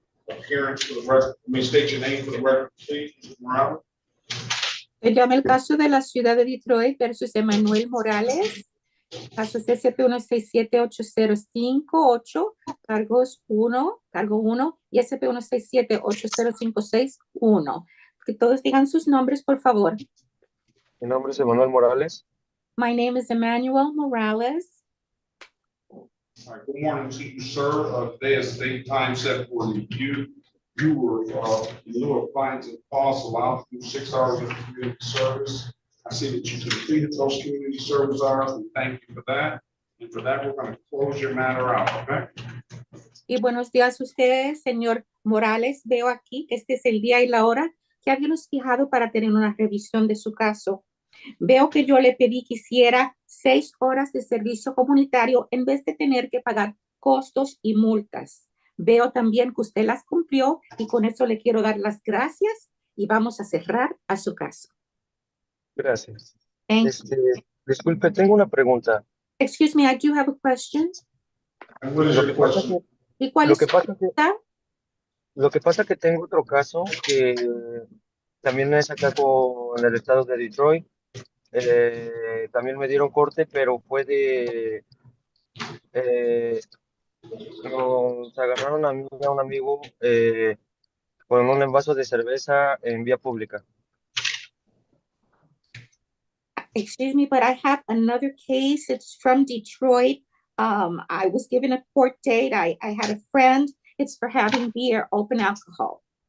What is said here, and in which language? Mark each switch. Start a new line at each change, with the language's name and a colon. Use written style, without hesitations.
English: Appearance for the record. Let me state your name for the record, please, Mr. Morales.
Spanish: Se llama el caso de la ciudad de Detroit versus Emmanuel Morales. Caso SP-167-805-8, cargo 1 y SP-167-80561. Que todos digan sus nombres, por favor. Mi nombre es Emanuel Morales.
English: My name is Emmanuel Morales. All right, good morning to you, sir. Today is date time set for review. You were, in lieu of fines and costs, allowed to do 6 hours of community service. I see that you completed those community service hours. We thank you for that. And for that, we're going to close your matter out, okay?
Spanish: Y buenos días a ustedes, señor Morales. Veo aquí que este es el día y la hora que habíamos fijado para tener una revisión de su caso. Veo que yo le pedí que hiciera 6 horas de servicio comunitario en vez de tener que pagar costos y multas. Veo también que usted las cumplió y con eso le quiero dar las gracias y vamos a cerrar a su caso. Gracias. Disculpe, tengo una pregunta.
English: Excuse me, I do have a question. And what is your question?
Spanish: ¿Y cuál Lo es que su pasa pregunta? Lo que pasa que tengo otro caso que también es acá en el estado de Detroit. También me dieron corte, pero fue de... nos agarraron a mí y a un amigo con un envase de cerveza en vía pública.
English: Excuse me, but I have another case. It's from Detroit. I was given a court date. I had a friend. It's for having beer, open alcohol.